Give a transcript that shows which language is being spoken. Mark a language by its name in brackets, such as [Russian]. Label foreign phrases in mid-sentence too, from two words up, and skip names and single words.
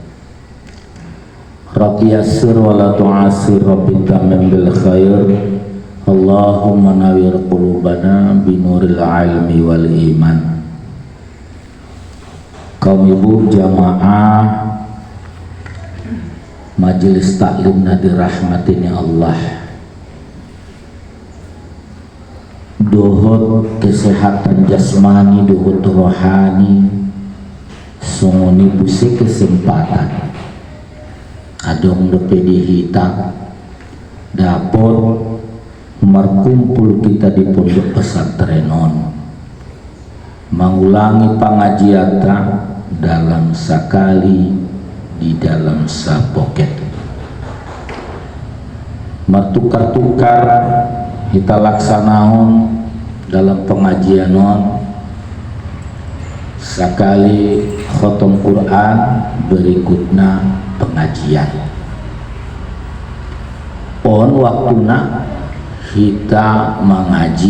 [Arabic] ربي يسر ولا تعسر، ربي تمم بالخير. اللهم نور قلوبنا بنور العلم والإيمان. [Indonesian] Kaum ibu jamaah majelis taklim dirahmatin Allah, [Batak Mandailing] dohot kesehatan jasmani, dohot rohani, sunguni busi kesempatan adong depedi hita dapot merkumpul kita di pondok pesantrenon, [Indonesian] mengulangi pengajian dalam sekali di dalam [Batak Mandailing] sapoket, mertukar-tukar kita laksanaon dalam pengajian sekali khotom Quran, berikutnya pengajian on waktuna kita mengaji.